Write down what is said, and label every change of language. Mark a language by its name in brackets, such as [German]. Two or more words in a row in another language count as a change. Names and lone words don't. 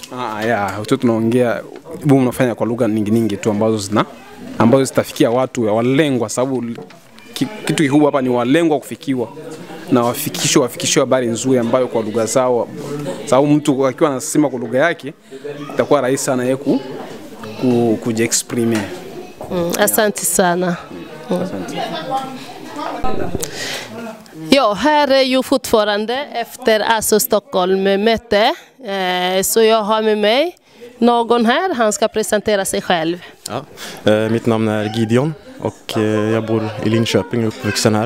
[Swahili] Tunaongea mnafanya kwa lugha nyingi tu ambazo zitafikia watu walengwa, sababu kitu kikubwa hapa ni walengwa kufikiwa na wafikishwe habari nzuri ambayo kwa lugha zao, sababu mtu akiwa anasema kwa lugha yake itakuwa rahisi sana yeye kujiexprime. Asante sana. [Swedish] Ja, här är ju fortfarande efter ASO Stockholm-möte, så jag har med mig någon här, han ska presentera sig själv. Ja, mitt namn är Gideon och jag bor i Linköping, uppvuxen här.